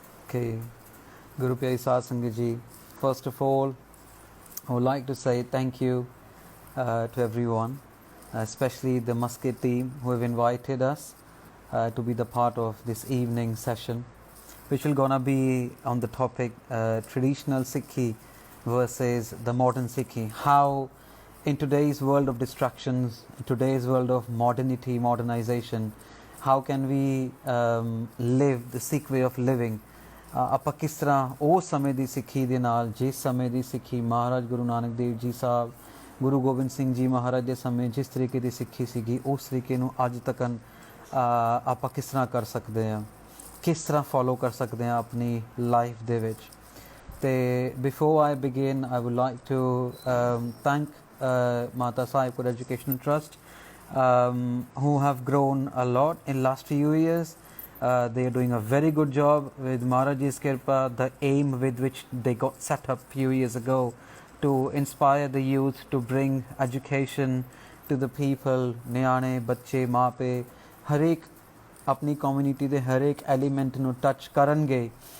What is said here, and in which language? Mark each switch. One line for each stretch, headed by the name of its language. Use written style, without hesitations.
English: Okay, Guru Pyari Saad Sangat Ji, first of all, I would like to say thank you to everyone, especially the Muscat team who have invited us to be the part of this evening session, which will gonna be on the topic traditional Sikhi versus the modern Sikhi. How in today's world of distractions, in today's world of modernity, modernization, how can we live the Sikh way of living?
Punjabi: ਆਪਾਂ ਕਿਸ ਤਰ੍ਹਾਂ ਉਹ ਸਮੇਂ ਦੀ ਸਿੱਖੀ ਦੇ ਨਾਲ, ਜਿਸ ਸਮੇਂ ਦੀ ਸਿੱਖੀ ਮਹਾਰਾਜ ਗੁਰੂ ਨਾਨਕ ਦੇਵ ਜੀ ਸਾਹਿਬ, ਗੁਰੂ ਗੋਬਿੰਦ ਸਿੰਘ ਜੀ ਮਹਾਰਾਜ ਦੇ ਸਮੇਂ ਜਿਸ ਤਰੀਕੇ ਦੀ ਸਿੱਖੀ ਸੀਗੀ, ਉਸ ਤਰੀਕੇ ਨੂੰ ਅੱਜ ਤੱਕ ਆਪਾਂ ਕਿਸ ਤਰ੍ਹਾਂ ਕਰ ਸਕਦੇ ਹਾਂ, ਕਿਸ ਤਰ੍ਹਾਂ ਫੋਲੋ ਕਰ ਸਕਦੇ ਹਾਂ ਆਪਣੀ ਲਾਈਫ ਦੇ ਵਿੱਚ।
English: ਤੇ before I begin I would like to thank Mata Sahib Educational Trust, who have grown a lot in last few years. They are doing a very good job with Maharaj's Kirpa, the aim with which they got set up few years ago to inspire the youth, to bring education to the people,
Punjabi: ਨਿਆਣੇ ਬੱਚੇ ਮਾਪੇ ਹਰੇਕ ਆਪਣੀ community ਦੇ ਹਰੇਕ element ਨੂੰ touch ਕਰਨਗੇ।